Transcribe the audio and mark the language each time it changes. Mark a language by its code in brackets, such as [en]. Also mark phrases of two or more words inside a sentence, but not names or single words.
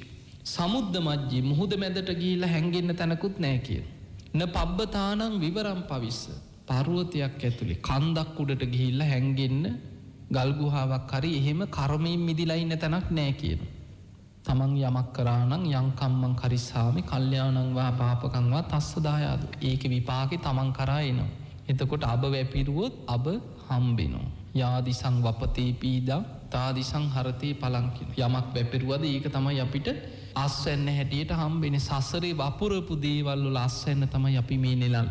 [pi] සමුද්ද මජ්ජේ [si] මුහුද මැදට ගිහිල්ලා හැංගෙන්න තැනකුත් නෑ කියන. [pi] න පබ්බතානං විවරම් පවිස්ස [si] පර්වතයක් ඇතුලේ කන්දක් උඩට ගිහිල්ලා හැංගෙන්න ගල් ගුහාවක් හරි එහෙම කර්මයෙන් මිදිලා ඉන්න තැනක් නෑ කියන. තමන් යමක් කරා නම් [pi] යම් කම්මං කරිස්සාමි කල්යාණං වා පාපකං වා තස්ස දායාදු. [si] ඒකේ විපාකේ තමන් කරා එනවා. එතකොට අබ වැපිරුවොත් අබ හම්බෙනවා. [pi] යාදිසං වපතේ පීදා තාදිසං හරතේ පලං කියන. [si] යමක් වැපිරුවද ඒක තමයි අපිට අස්වැන්න හැටියට හම්බෙන්නේ. සසරේ වපුරපු දේවල් වල අස්වැන්න තමයි අපි මේ නෙලන්නේ.